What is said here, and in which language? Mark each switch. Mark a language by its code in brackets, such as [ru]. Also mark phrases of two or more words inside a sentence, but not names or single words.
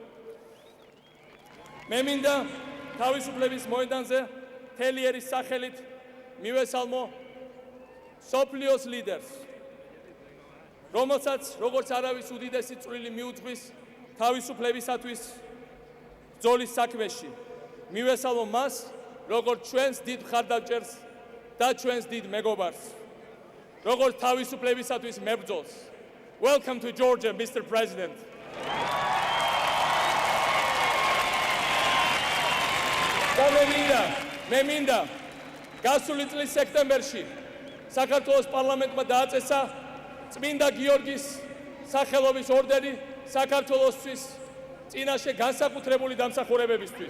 [ka] მე მინდა თავისუფლების მოედანზე მთელი ერის სახელით მივესალმო მსოფლიოს ლიდერს, რომელსაც როგორც არავის უდიდესი წვლილი მიუძღვის თავისუფლებისათვის ბრძოლის საქმეში. მივესალმო მას, როგორც ჩვენს დიდ მხარდაჭერს და ჩვენს დიდ მეგობარს, როგორც თავისუფლებისათვის მებრძოლს. [en] Welcome to Georgia, Mr. President. [ka] და მე მინდა გასული წლის სექტემბერში საქართველოს პარლამენტმა დააწესა წმინდა გიორგის სახელობის ორდერი საქართველოსთვის წინაშე განსაკუთრებული დამსახურებებისთვის.